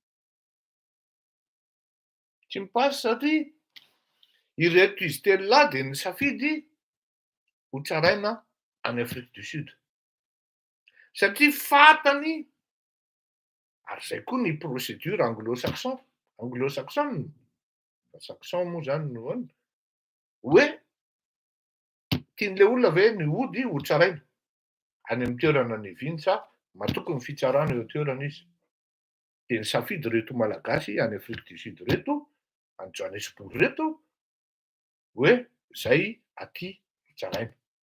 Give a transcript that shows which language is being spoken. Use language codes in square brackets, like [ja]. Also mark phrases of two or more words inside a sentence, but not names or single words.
[mg] Tsy mipasy satria ireto izy telo lahy de nisafidy ho tsaraina any Afrique du Sud. Satria fantany, ary zay koa ny [fr] procédure anglo-saxon. [mg] Anglo-saxon, saxon moa zany no any, hoe tian'le olona ve ny hody ho tsaraina any amin'ny toerana neviany sa matoky ny fitsarana eo toerana izy. De nisafidy reto malagasy any Afrique du Sud reto, any Johannesburg reto, hoe zay aty tsaraina.